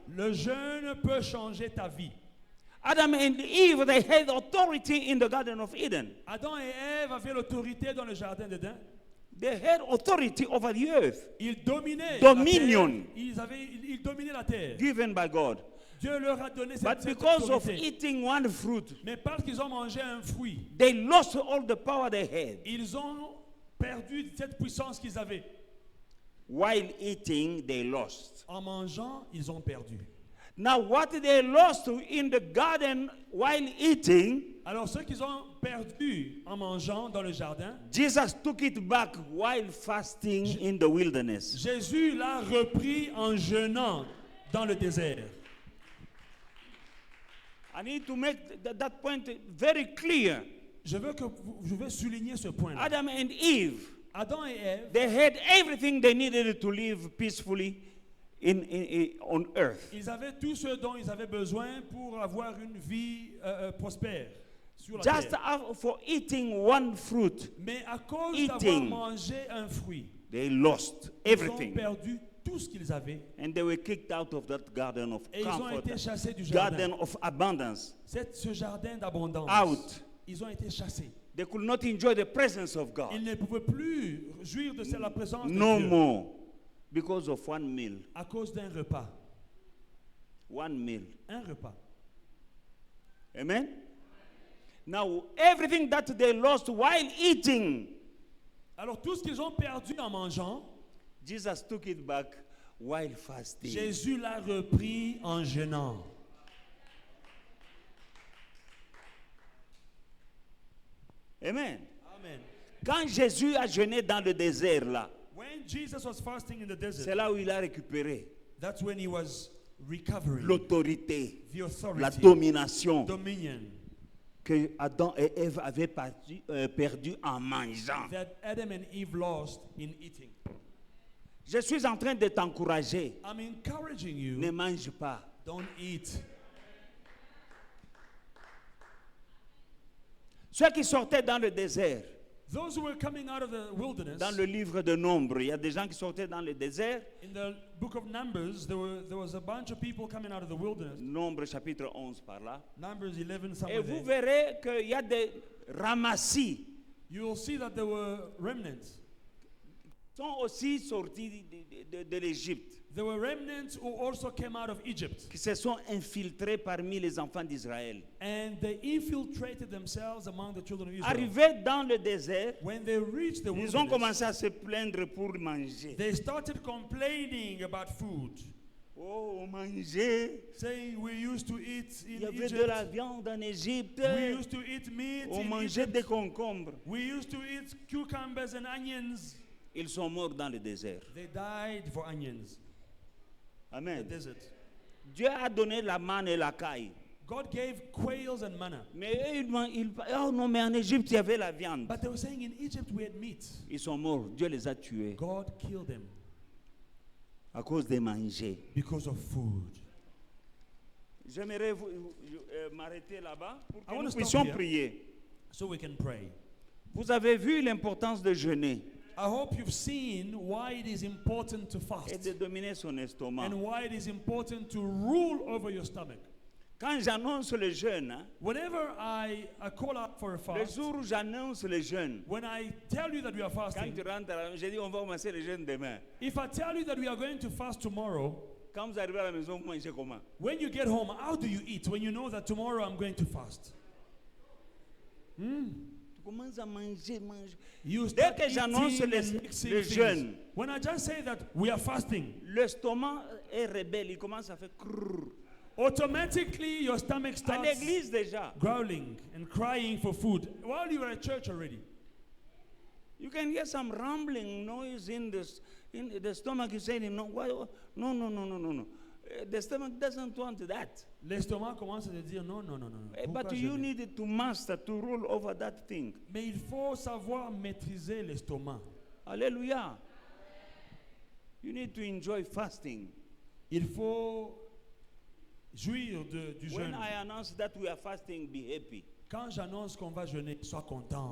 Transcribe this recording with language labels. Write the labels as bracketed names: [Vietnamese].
[French] Le jeûne peut changer ta vie. [English] Adam and Eve, they had authority in the Garden of Eden. [French] Adam et Ève avaient l'autorité dans le jardin d'Éden. [English] They had authority over the earth, [French] Ils dominaient [English] Dominion. [French] la terre. Ils dominaient la terre. [English] given by God. [French] Dieu leur a donné [English] But [French] cette [English] because of [French] autorité. [English] eating one fruit, [French] Mais parce qu'ils ont mangé un fruit, [English] they lost all the power they had. [French] ils ont perdu cette puissance qu'ils avaient. [English] While eating, they lost. [French] En mangeant, ils ont perdu. [English] Now, what they lost in the garden while eating, [French] Alors, ce qu'ils ont perdu en mangeant dans le jardin, [English] Jesus took it back while fasting in the wilderness. [French] Jésus l'a repris en jeûnant dans le désert. [English] I need to make that point very clear. [French] Je veux souligner ce point. [English] Adam and Eve, [French] Adam et Ève, [English] they had everything they needed to live peacefully on earth. [French] ils avaient tout ce dont ils avaient besoin pour avoir une vie prospère sur la [English] Just [French] terre. [English] for eating one fruit, [French] Mais à cause d'avoir [English] eating, [French] mangé un fruit, [English] they lost [French] ils ont [English] everything. [French] perdu tout ce qu'ils avaient. [English] And they were kicked out of that garden of [French] Et ils ont [English] comfort, [French] été chassés du jardin. [English] garden of abundance, [French] Ce jardin d'abondance. [English] out. [French] Ils ont été chassés. [English] They could not enjoy the presence of God. [French] Ils ne pouvaient plus jouir de la présence de [English] No [French] Dieu [English] more. Because of one meal. [French] à cause d'un repas. [English] One meal. [French] Un repas. [English] Amen? Now, everything that they lost while eating, [French] Alors tout ce qu'ils ont perdu en mangeant, [English] Jesus took it back while fasting. [French] Jésus l'a repris en jeûnant. [English] Amen. [French] Amen. Quand Jésus a jeûné dans le désert là, [English] When Jesus was fasting in the [French] c'est [English] desert, [French] là où il a récupéré. [English] that's when he was recovering [French] l'autorité, [English] the authority, [French] la domination [English] dominion [French] que Adam et Ève avaient perdu en mangeant. [English] that Adam and Eve lost in eating. [French] Je suis en train de t'encourager. [English] I'm encouraging you, [French] Ne mange pas. [English] don't eat. [French] Ceux qui sortaient dans le désert, [English] Those who were coming out of the wilderness, [French] dans le livre de Nombre, il y a des gens qui sortaient dans le désert. [English] in the book of Numbers, there was a bunch of people coming out of the wilderness. [French] Nombre chapitre 11 par là. [English] Numbers 11, [French] Et [English] somewhere [French] vous [English] there. [French] verrez qu'il y a des ramassis [English] You will see that there were remnants. [French] qui sont aussi sortis de l'Égypte, [English] There were remnants who also came out of Egypt. [French] qui se sont infiltrés parmi les enfants d'Israël. [English] And they infiltrated themselves among the children of Israel. [French] Arrivés dans le désert, [English] When they reached the [French] ils ont [English] wilderness, [French] commencé à se plaindre pour manger. [English] they started complaining about food, [French] Oh, manger. [English] saying we used to eat [French] Il y [English] in [French] avait de la [English] Egypt. [French] viande en Égypte. [English] We used to eat meat [French] On [English] in [French] mangeait [English] Egypt. [French] des concombres. [English] We used to eat cucumbers and onions. [French] Ils sont morts dans le désert. [English] They died for onions in the Amen. desert. [French] Dieu a donné la manne et la caille. [English] God gave quails and manna. [French] Mais eux, oh non, mais en Égypte, il y avait la viande. [English] But they were saying in Egypt we had meat. [French] Ils sont morts. Dieu les a tués [English] God killed them [French] à cause de manger. [English] because of food. [French] J'aimerais m'arrêter là-bas pour [English] I [French] que [English] want [French] nous [English] to stop [French] puissions [English] here. [French] prier. [English] So we can pray. [French] Vous avez vu l'importance de jeûner [English] I hope you've seen why it is important to [French] et [English] fast [French] de dominer son estomac. [English] and why it is important to rule over your stomach. [French] Quand j'annonce le jeûne, hein, [English] Whenever I call out for a [French] le [English] fast, [French] jour où j'annonce le jeûne, [English] when I tell you that we are [French] quand [English] fasting, [French] tu rentres à la maison, j'ai dit on va commencer le jeûne demain. [English] if I tell you that we are going to fast tomorrow, [French] Quand vous arrivez à la maison, vous mangez comment? [English] when you get home, how do you eat when you know that tomorrow I'm going to fast? [French] Tu commences à manger, manger. [English] You [French] Dès [English] start [French] que j'annonce [English] eating [French] le [English] and mixing [French] le [English] things. [French] jeûne, [English] When I just say that we are fasting, [French] l'estomac est rebelle, il commence à faire crrr. [English] automatically your stomach [French] À [English] starts [French] l'église déjà. [English] growling and crying for food while you are at church already. You can hear some rumbling noise in the stomach. You say, no, why, no, no, no, no, no, no. The stomach doesn't want that. [French] L'estomac commence à te dire non, non, non, non. non. Pourquoi [English] But [French] je [English] you [French] vais- [English] need to master, to rule over that thing. [French] Mais il faut savoir maîtriser l'estomac. [English] Hallelujah. You need to enjoy fasting. [French] Il faut jouir du [English] When [French] jeûne. [English] I announce that we are fasting, be happy. [French] Quand j'annonce qu'on va jeûner, sois content.